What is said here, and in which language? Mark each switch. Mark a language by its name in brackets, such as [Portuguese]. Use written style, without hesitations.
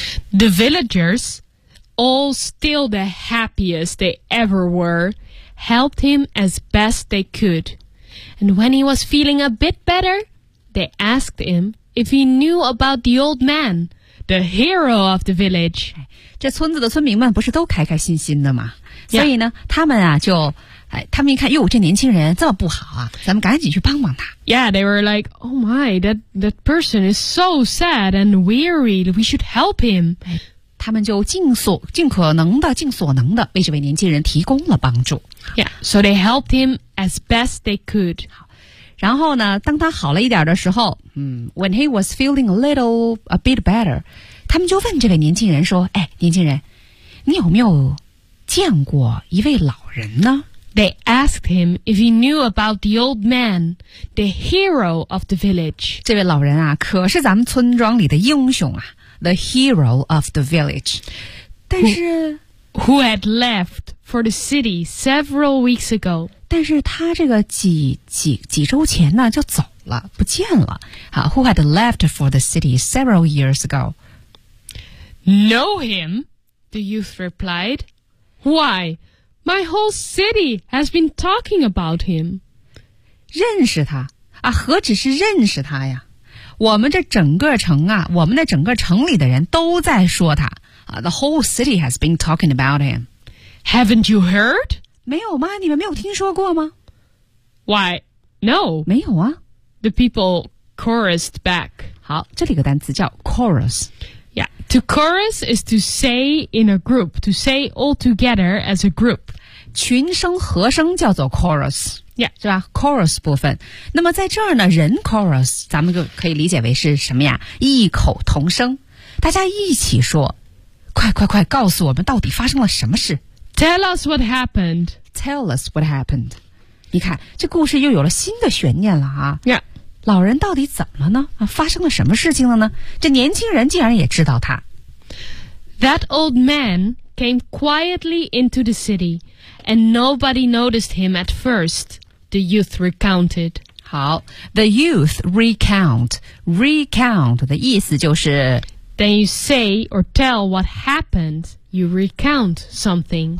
[English] The villagers, all still the happiest they ever were, helped him as best they could. And when he was feeling a bit better, they asked him if he knew about the old man, the hero of the village. [Chinese] 这村子的村民们不是都开开心心的吗？Yeah. 所以呢，他们啊就，哎，他们一看，哟，这年轻人这么不好啊，咱们赶紧去帮帮他。 [English] Yeah, they were like, oh my, that person is so sad and weary. We should help him. [Chinese] 他们就尽可能的为这位年轻人提供了帮助。 [English] Yeah, so they helped him as best they could. [Chinese] 然后呢，当他好了一点的时候， [English] when he was feeling a bit better, [Chinese] 他们就问这位年轻人说，哎，年轻人，你有没有见过一位老人呢？ [English] They asked him if he knew about the old man, the hero of the village. [Chinese] 这位老人啊，可是咱们村庄里的英雄啊 ， [English] the hero of the village. [Chinese] 但是 [English] who had left for the city several weeks ago. [Chinese] 但是他这个几周前呢就走了，不见了。 [English] 好 ，who had left for the city several years ago. Know him? The youth replied. Why? My whole city has been talking about him. [Chinese] 认识他啊，何止是认识他呀？我们这整个城啊，我们的整个城里的人都在说他。 [English] The whole city has been talking about him. Haven't you heard? [Chinese] 没有吗？你们没有听说过吗？ [English] Why? No. [Chinese] 没有啊。 [English] The people chorused back. [Chinese] 好，这里有个单词叫 chorus。 [English] Yeah, to chorus is to say in a group, to say all together as a group. [Chinese] 群声和声叫做 chorus。 [English] Yeah. [Chinese] 是吧 ?chorus 部分。那么在这儿呢人 chorus, 咱们就可以理解为是什么呀异口同声。大家一起说。快快快告诉我们到底发生了什么事。 [English] Tell us what happened. Tell us what happened. [Chinese] 你看这故事又有了新的悬念了啊。 [English] Yeah. [Chinese] 老人到底怎么了呢、啊、发生了什么事情了呢这年轻人竟然也知道他。 [English] That old man came quietly into the city. And nobody noticed him at first, the youth recounted. [Chinese] 好 [English] the youth recount. [Chinese] Recount 的意思就是 [English] Then you say or tell what happened, you recount something.